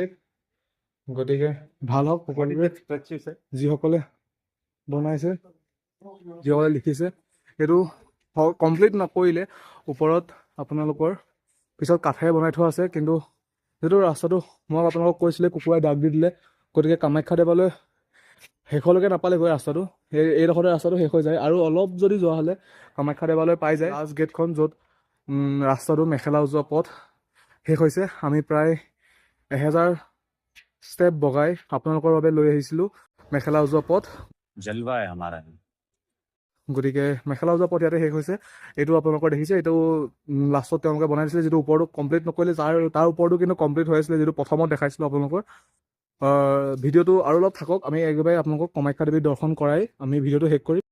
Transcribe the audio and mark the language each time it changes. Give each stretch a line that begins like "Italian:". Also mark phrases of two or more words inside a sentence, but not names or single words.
Assamese: গতিকে ভাল হওক সকলোৰে যিসকলে বনাইছে যিসকলে লিখিছে এইটো কমপ্লিট নকৰিলে ওপৰত আপোনালোকৰ পিছত কাঠেৰে বনাই থোৱা আছে কিন্তু যিটো ৰাস্তাটো মই আপোনালোকক কৈছিলে কুকুৰাই দাগ দি দিলে গতিকে কামাখ্যা দেৱালয় শেষলৈকে নাপালেগৈ ৰাস্তাটো এইডোখৰতে ৰাস্তাটো শেষ হৈ যায় আৰু অলপ যদি যোৱা হ'লে কামাখ্যা দেৱালয় পাই যায় লাষ্ট গেটখন য'ত ৰাস্তাটো মেখেলা উজোৱা পথ শেষ হৈছে। আমি প্ৰায় 1000 ষ্টেপ বগাই আপোনালোকৰ বাবে লৈ আহিছিলোঁ মেখেলা উজোৱা পথ।
Hindi: जलवा है हमारा।
Assamese: গতিকে মেখেলা উজোৱা পথ ইয়াতে শেষ হৈছে। এইটো আপোনালোকৰ দেখিছে, এইটো লাষ্টত তেওঁলোকে বনাই দিছিলে, যিটো ওপৰটো কমপ্লিট নকৰিলে, তাৰ ওপৰটো কিন্তু কমপ্লিট হৈ আছিলে, যিটো প্ৰথমত দেখাইছিলোঁ আপোনালোকৰ। ভিডিঅ'টো আৰু অলপ থাকক, আমি একেবাৰে আপোনালোকক কামাখ্যা দেৱীক দৰ্শন কৰাই আমি ভিডিঅ'টো শেষ কৰিম।